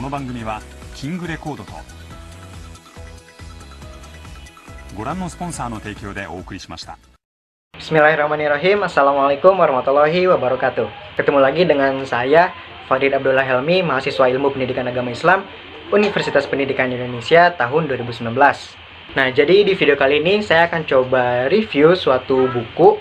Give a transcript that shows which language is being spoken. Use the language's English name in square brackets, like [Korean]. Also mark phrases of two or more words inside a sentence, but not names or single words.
[Japanese] の番組はキングレコードとご覧のスポンサーの提供でお送りしました。 [Arabic] بسم الله الرحمن الرحيم. السلام عليكم ورحمة الله وبركاته. [Indonesian] Ketemu lagi dengan saya Farid Abdullah Helmi, mahasiswa Ilmu Pendidikan Agama Islam Universitas Pendidikan Indonesia tahun 2019. Nah, jadi di video kali ini saya akan coba review suatu buku.